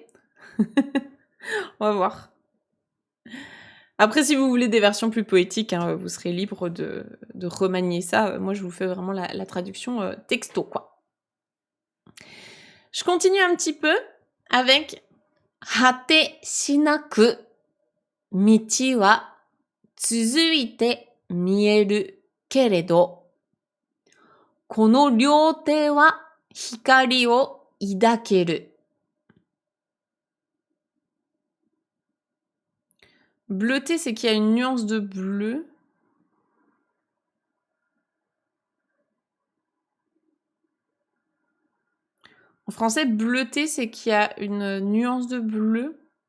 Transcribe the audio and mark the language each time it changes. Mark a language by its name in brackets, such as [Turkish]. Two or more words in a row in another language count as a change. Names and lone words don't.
[French] On va voir. Après, si vous voulez des versions plus poétiques, hein, vous serez libre de remanier ça. Moi, je vous fais vraiment la traduction texto, quoi. Je continue un petit peu avec [Japanese] 果てしなく道は続いて見えるけれどこの両手は光を抱ける。 [French] Bleuté, c'est qu'il y a une nuance de bleu. En français, bleuté, c'est qu'il y a une nuance de bleu.